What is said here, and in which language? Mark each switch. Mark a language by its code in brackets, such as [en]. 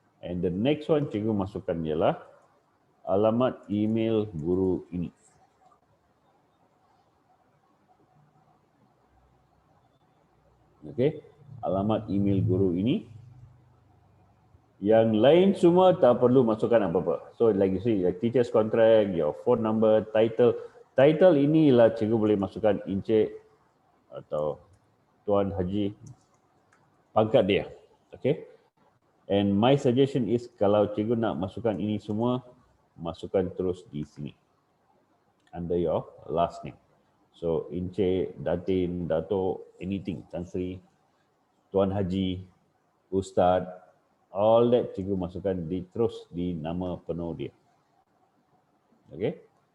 [en] And the next one [ms] cikgu masukkan ialah alamat email guru ini. Okay. Alamat email guru ini. Yang lain semua tak perlu masukkan apa-apa. [en] So like you see, your teacher's contract, your phone number, title. [ms] Title inilah cikgu boleh masukkan Encik atau Tuan Haji, pangkat dia. Okay. [en] And my suggestion is [ms] kalau cikgu nak masukkan ini semua, masukkan terus di sini. [en] Under your last name. [ms] So Encik, Datin, Dato, anything, Tan Sri, Tuan Haji, Ustaz, all that cikgu masukkan terus di nama penuh dia. Okay.